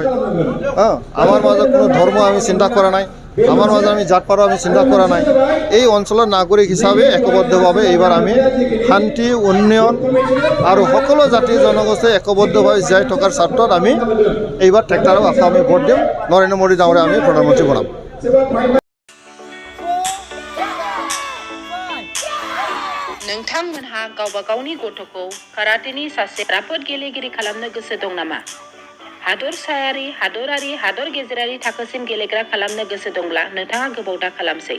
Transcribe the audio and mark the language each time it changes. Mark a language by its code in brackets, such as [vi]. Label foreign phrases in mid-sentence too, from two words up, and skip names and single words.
[as] আমাৰ মাজত কোনো ধৰ্ম আমি চিন্তা কৰা নাই, আমাৰ মাজত আমি জাত পাতৰ আমি চিন্তা কৰা নাই। এই অঞ্চলৰ নাগৰিক হিচাপে একবদ্ধভাৱে এইবাৰ আমি শান্তি, উন্নয়ন আৰু সকলো জাতি জনগোষ্ঠী একবদ্ধভাৱে জীয়াই থকাৰ স্বাৰ্থত আমি এইবাৰ ট্ৰেক্টৰক আকৌ আমি ভোট দিম, নৰেন্দ্ৰ মোদী ডাঙৰীয়া আমি প্ৰধানমন্ত্ৰী বনাম। [brx] नोंथांमोनहा गावबा गावनि गथ'खौ काराटेनि सासे राफोद गेलेगिरि खालामनो गोसो दं नामा? हादरसायारि, हादरारि, हादर गेजेरारि थाखोसिम गेलेग्रा खालामनो गोसो दंब्ला नोंथाङा गोबाव दा खालामसै।